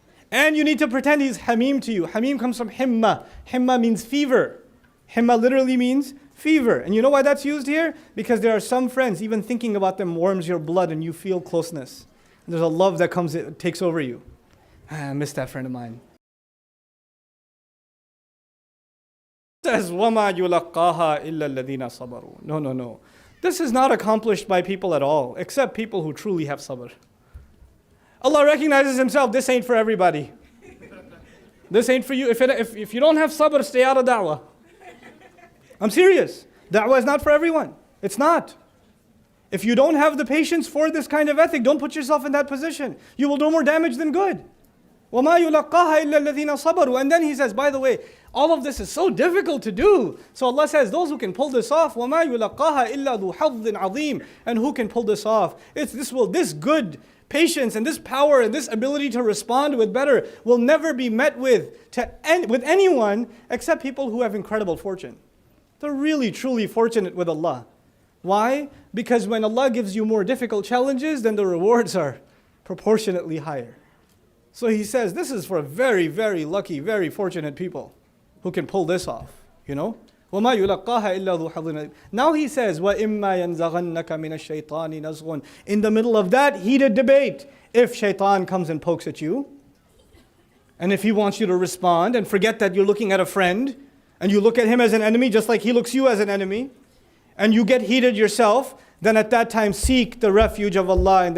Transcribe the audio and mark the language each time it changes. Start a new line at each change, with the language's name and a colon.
English: And you need to pretend he's hamim to you. Hamim comes from himma. Himma means fever. Himma literally means fever. And you know why that's used here? Because there are some friends, even thinking about them warms your blood and you feel closeness. And there's a love that takes over you. I miss that friend of mine. Says,
Arabic: وَمَا يُلَقَّاهَا إِلَّا الَّذِينَ صَبَرُوا.
English: No. This is not accomplished by people at all, except people who truly have sabr. Allah recognizes himself, this ain't for everybody. This ain't for you. If you don't have sabr, stay out of da'wah. I'm serious. Da'wah is not for everyone. It's not. If you don't have the patience for this kind of ethic, don't put yourself in that position. You will do more damage than good.
Arabic: وَمَا يُلَقَّاهَا إِلَّا الَّذِينَ صَبَرُوا.
English: And then he says, by the way, all of this is so difficult to do. So Allah says, those who can pull this off,
Arabic: وَمَا يُلَقَّاهَا إِلَّا ذُو حَظٍّ عَظِيمٍ.
English: And who can pull this off? This good patience and this power and this ability to respond with better will never be met with anyone except people who have incredible fortune. They're really, truly fortunate with Allah. Why? Because when Allah gives you more difficult challenges, then the rewards are proportionately higher. So he says, this is for very, very lucky, very fortunate people who can pull this off, you know?
Arabic: وَمَا يُلَقَّاهَا إِلَّا ذُو حَظٍّ عَظِيمٍ.
English: Now he says,
Arabic: وَإِمَّا يَنْزَغَنَّكَ مِنَ الشَّيْطَانِ نَزْغٌ.
English: In the middle of that heated debate, if shaitan comes and pokes at you, and if he wants you to respond and forget that you're looking at a friend, and you look at him as an enemy just like he looks you as an enemy, and you get heated yourself, then at that time seek the refuge of Allah.